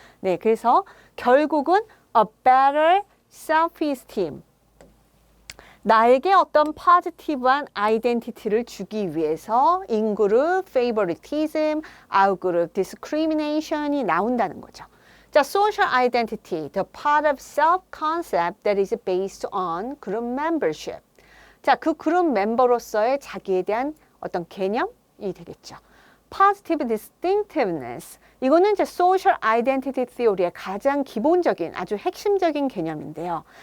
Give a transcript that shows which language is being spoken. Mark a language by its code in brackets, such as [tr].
[ko] 네, 그래서 결국은 a better self-esteem 나에게 어떤 포지티브한 아이덴티티를 주기 위해서 in-group favoritism, out-group discrimination이 나온다는 거죠. 자, [en] social identity, the part of self-concept that is based on group membership. [ko] 자, 그 그룹 멤버로서의 자기에 대한 어떤 개념이 되겠죠. [en] Positive distinctiveness. [ko] 이거는 이제 social identity theory의 가장 기본적인 아주 핵심적인 개념인데요.